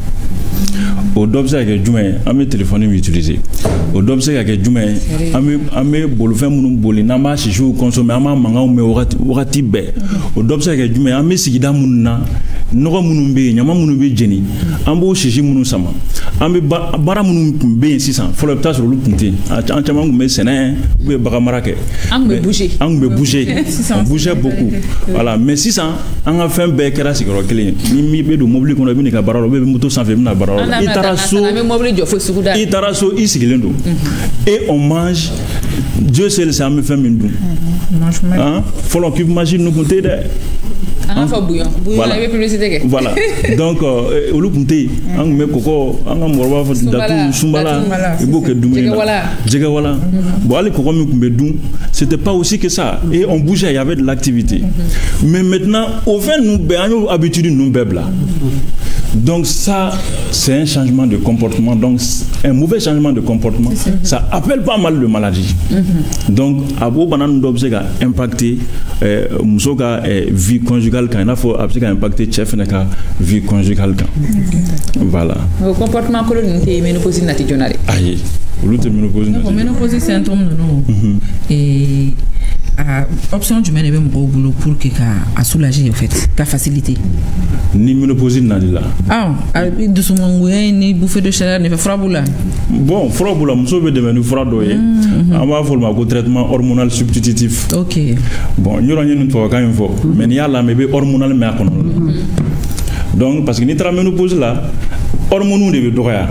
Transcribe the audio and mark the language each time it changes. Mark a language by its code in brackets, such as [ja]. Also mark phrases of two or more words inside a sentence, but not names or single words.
[bm] O dɔ bɛ se ka kɛ jumɛn ye an bɛ téléphone min utiliser o dɔ bɛ se ka kɛ jumɛn ye an bɛ bolifɛn minnu boli n'an b'a sisiw consommer an b'a mankanw mɛn wagati bɛɛ o dɔ bɛ se ka kɛ jumɛn ye an bɛ sigida minnu na nɔgɔ minnu bɛ yen ɲama minnu bɛ jeni an b'o sisi minnu sama an bɛ baara minnu tun bɛ yen sisan fɔlɔ i bɛ taa sɔrɔ olu tun tɛ yen an caman tun bɛ sɛnɛ u bɛ bagan mara kɛ an tun bɛ bouger [fr] on bougeait beaucoup voilà mais [bm] sisan an ka fɛn bɛɛ kɛra sigiyɔrɔ kelen ye ni bɛ don mobili kɔnɔ i bɛ n'i ka baara la ou bien i bɛ moto sanfɛ i bɛ na baara la i taara so i sigilen don [fr] et on mange Dieu seul sait [bm] an bɛ fɛn min dun fɔlɔ k'i mange ninnu tun tɛ yen dɛ. Voilà. Donc, olu tun tɛ yen an tun bɛ kɔgɔ an ka mɔgɔkɔrɔba fɔ datu sunbala i b'o kɛ dumuni na jɛgɛwala bon hali kɔgɔ min tun bɛ dun [fr] c'était pas aussi que ça et on bougeait il y avait de l'activité mais maintenant au [bm] fɛn ninnu bɛɛ an y'o [fr] habitude [bm] ninnu bɛɛ bila [fr] donc ça c'est un changement de comportement donc un mauvais changement de comportement ça appelle pas mal de maladies donc [bm] a b'o bana ninnu dɔ bɛ se ka [fr] impacter [bm] muso ka [fr] vie conjugale [bm] kan i n'a fɔ a bɛ se ka [fr] impacter [bm] cɛ fana ka [fr] vie conjugale kan voilà. [bm] O comportement kolon ninnu tɛ ménopause nati joona de. ayi olu tɛ ménopause nati. Ménopause symptôme ninnu option jumɛn de bɛ mɔgɔw bolo [fr] pour que [bm] ka soulager en fait ka faciliter. Ni ménopause nali la. Dusumangoya ni [fr] bouffée de chaleur [bm] ne fɛ fura b'u la. Bon fura b'u la muso bɛ dɛmɛ ni fura dɔ ye an b'a fɔ o ma ko [fr] traitement hormonal substitutif. [bm] Ok. Bon n yɔrɔ n ye nin tubabukan in fɔ mais n'i y'a lamɛn i bɛ hormonal mɛn a kɔnɔ [fr] donc parce que [bm] n'i taara ménopause la hormones de bɛ dɔgɔya.